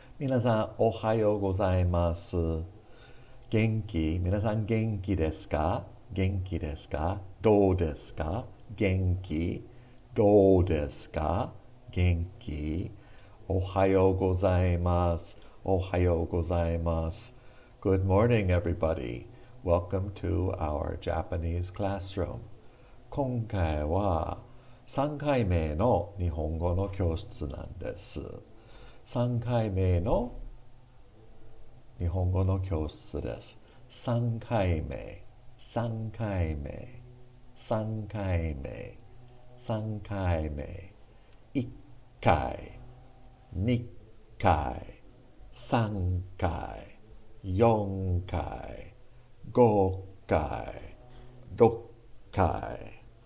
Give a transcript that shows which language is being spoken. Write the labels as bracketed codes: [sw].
[ja] 皆さんおはようございます。元気皆さん元気ですか？元気ですか？どうですか？元気どうですか？元気おはようございます。おはようございます。 [en] Good morning, everybody. Welcome to our Japanese classroom. [ja] 今回は3回目の日本語の教室なんです。 3回目の日本語の教室です。 3回目、3回目、3回目、3回目、1回、2回、3回、4回、5回、6回、